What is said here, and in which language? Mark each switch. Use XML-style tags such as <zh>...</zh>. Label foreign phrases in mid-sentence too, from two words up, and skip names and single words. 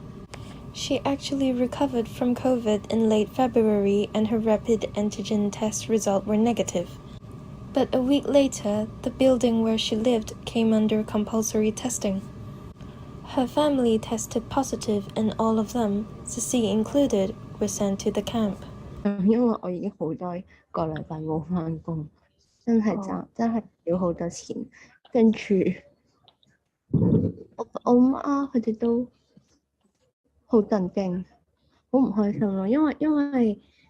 <en>She actually recovered from COVID in late February and her rapid antigen test results were negative. But a week later, the building where she lived came under compulsory testing. Her family tested positive and all of them, Ceci included, were sent to the camp.</en> <yue>因為我已經好多個禮拜冇返工，真係要好多錢，跟住我媽佢哋都好震驚，好唔開心咯，因為</yue>